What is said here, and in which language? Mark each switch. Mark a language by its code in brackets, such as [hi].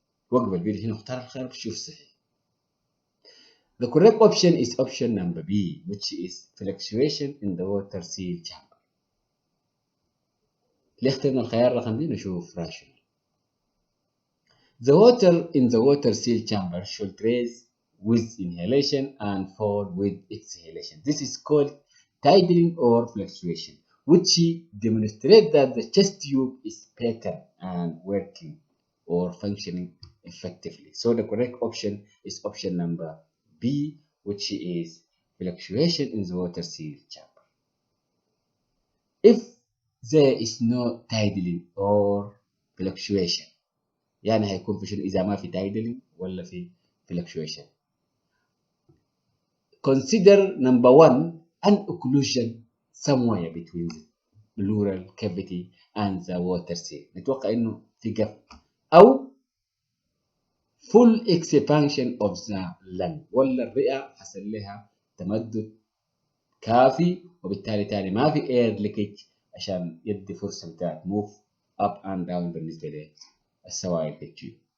[ar] وقف الفيديو هنا واختار الخيار بشوف صحيح. [en] The correct option is option number B, which is fluctuation in the water seal chamber. [ar] ليه اخترنا الخيار رقم دي؟ نشوف rational. [en] The water in the water seal chamber should rise with inhalation and fall with exhalation. This is called tidling or fluctuation, which demonstrates that the chest tube is better and working or functioning effectively. So the correct option is option number B, which is fluctuation in the water seal chamber. If there is no tidling or fluctuation, [ar] يعني هيكون في شنو إذا ما في tidling ولا في fluctuation. [en] Consider number one, an occlusion somewhere between the pleural cavity and the water seal. [ar] نتوقع إنه في قفل أو [en] full expansion of the lung [ar] ولا الرئة حصل لها تمدد كافي وبالتالي تالي ما في air leakage عشان يدي فرصة بتاعت [en] move up and down [ar] بالنسبة للسوائل في التيوب.